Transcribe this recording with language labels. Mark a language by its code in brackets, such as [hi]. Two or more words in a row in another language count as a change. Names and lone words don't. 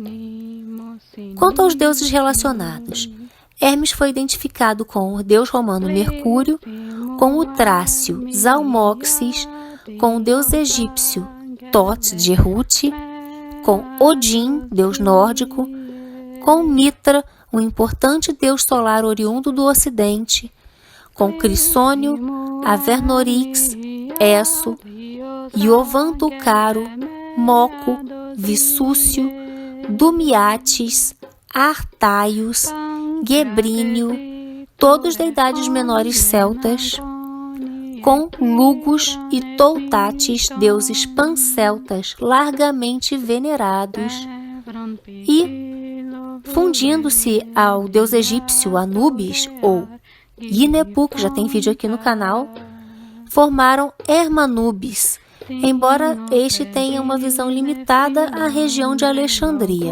[pt] Quanto aos deuses relacionados, Hermes foi identificado com o deus romano Mercúrio, com o trácio Zalmoxis, com o deus egípcio Thoth de Herut, com Odin, deus nórdico, com Mitra, um importante deus solar oriundo do Ocidente, com Crissônio, Avernorix, Esso, Iovan Tucaro, Moco, Vissúcio, Dumiates, Artaios, Gebrínio, todos deidades menores celtas, com Lugos e Toutates, deuses panceltas largamente venerados, e, fundindo-se ao deus egípcio Anubis, ou Ginepu, que já tem vídeo aqui no canal, formaram Hermanubis, embora este tenha uma visão limitada à região de Alexandria.